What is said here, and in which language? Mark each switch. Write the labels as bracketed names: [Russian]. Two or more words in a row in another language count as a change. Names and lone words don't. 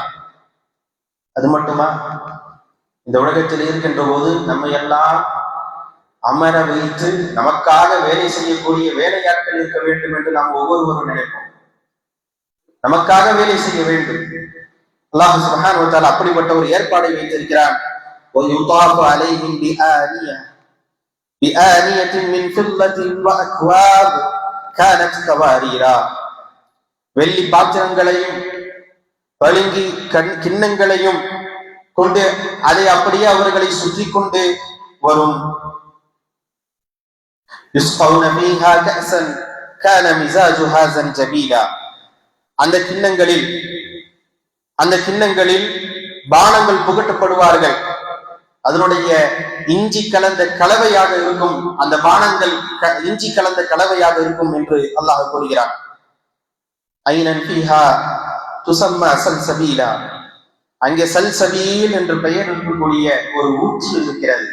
[Tamil] அது மட்டுமா, இந்த உலகத்தில் இருக்கின்ற போது நம்மை எல்லாம் அமர வைத்து நமக்காக வேலை செய்யக்கூடிய வேலையாட்கள் இருக்க வேண்டும் என்று நாம் ஒவ்வொருவரும் நினைப்போம். நமக்காக வேலை செய்ய வேண்டும். அல்லாஹ் [Arabic] سبحانه وتعالى [Tamil] அப்படிப்பட்ட ஒரு ஏற்பாடை வைத்திருக்கிறான். [Arabic] وَيُطَافُ عَلَيْهِمْ بِآنِيَةٍ مِّن فِضَّةٍ وَأَكْوَابٍ كَانَتْ قَوَارِيرَا, [Tamil] வெள்ளி பாத்திரங்களையும் பளிங்கு கிண்ணங்களையும் கொண்டு அதை அப்படியே அவர்களை சுற்றி கொண்டு வரும். [Arabic] يُسْقَوْنَ فِيهَا كَأْسًا كَانَ مِزَاجُهَا زَنْجَبِيلًا, [Tamil] அந்த கிண்ணங்களில் பானங்கள் புகட்டப்படுவார்கள். அதனுடைய இஞ்சி கலந்த கலவையாக இருக்கும். அந்த பானங்கள் இஞ்சி கலந்த கலவையாக இருக்கும் என்று அல்லாஹ் கூறுகிறான். [Arabic] عينا فيها تسمى سلسبيلا, [Tamil] அங்கே சல்சபீல் என்று பெயர் இருக்கக்கூடிய ஒரு ஊற்று இருக்கிறது.